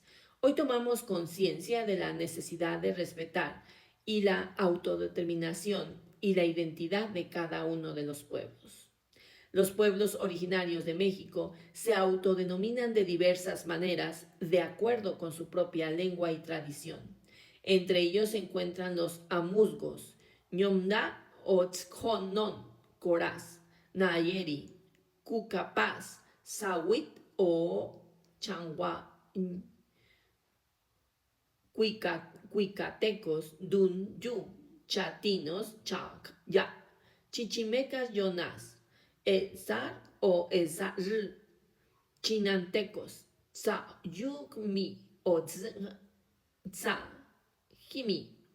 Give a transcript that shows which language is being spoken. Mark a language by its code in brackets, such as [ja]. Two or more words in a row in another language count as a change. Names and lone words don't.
[es] Hoy tomamos conciencia de la necesidad de respetar y la autodeterminación y la identidad de cada uno de los pueblos. Los pueblos originarios de México se autodenominan de diversas maneras de acuerdo con su propia lengua y tradición. Entre ellos se encuentran los amuzgos, ñomna o tzconon, coraz, nayeri, cucapaz, sawit o changua, cuicatecos, dunyu, chatinos, chac, ya, chichimecas, yonas, Ezar o Ezar, chinantecos, Tza, Yukmi o Tza, Jimi,